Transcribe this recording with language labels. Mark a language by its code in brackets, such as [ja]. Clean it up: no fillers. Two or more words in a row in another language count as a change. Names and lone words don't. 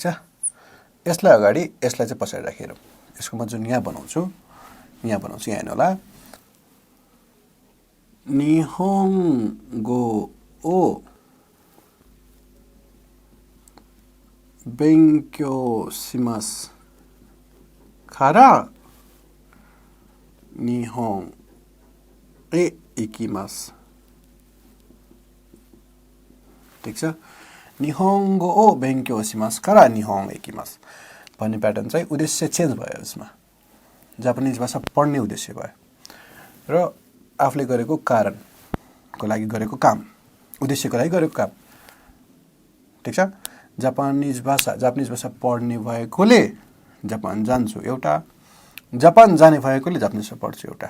[ne] यसलाई अगाडि, यसलाई चाहिँ पछाडि राखेर यसको म जुन यहाँ बनाउँछु यहाँ हेर्नु होला. [ja] 日本語を勉強しますから日本へ行きます. [ne] ठिक छ? [ja] 日本語を勉強しますから日本へ行きます [ne] भन्ने प्याटर्न चाहिँ उद्देश्य चेन्ज भयो. यसमा जापानिज भाषा पढ्ने उद्देश्य भयो र आफूले गरेको कारणको लागि गरेको काम, उद्देश्यको लागि गरेको काम. ठिक छ? जापानिज भाषा पढ्ने भएकोले जापान जान्छु एउटा, जापान जाने भएकोले जापानिज पढ्छु एउटा.